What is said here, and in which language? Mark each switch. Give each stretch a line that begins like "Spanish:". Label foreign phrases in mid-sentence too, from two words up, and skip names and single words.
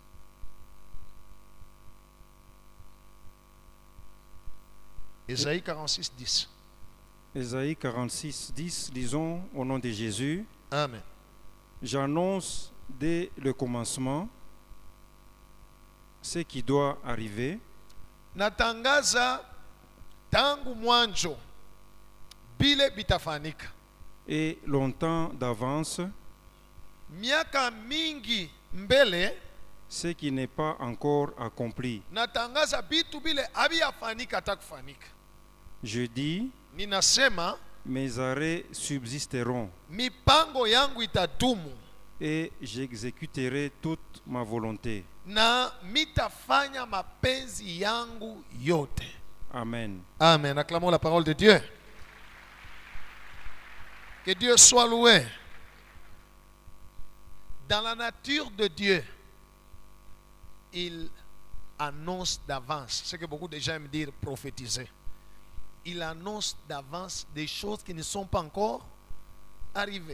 French: Ésaïe 46, 10. Ésaïe 46, 10, lisons au nom de Jésus. Amen. J'annonce dès le commencement ce qui doit arriver.
Swahili: Natangaza tangu mwanzo bile bitafanika.
French: Et longtemps d'avance
Swahili: Miaka mingi mbele
French: ce qui n'est pas encore accompli.
Swahili: natangaza bitu bile abiyafanika atakufanika.
French: Je dis,
Swahili: Ninasema
French: mes arrêts subsisteront
Swahili: mipango yangu itadumu
French: et j'exécuterai toute ma volonté.
Swahili: na mitafanya mapenzi yangu yote.
French: Amen. Amen. Acclamons la parole de Dieu. Que Dieu soit loué. Dans la nature de Dieu, il annonce d'avance. C'est ce que beaucoup de gens aiment dire prophétiser. Il annonce d'avance des choses qui ne sont pas encore arrivées.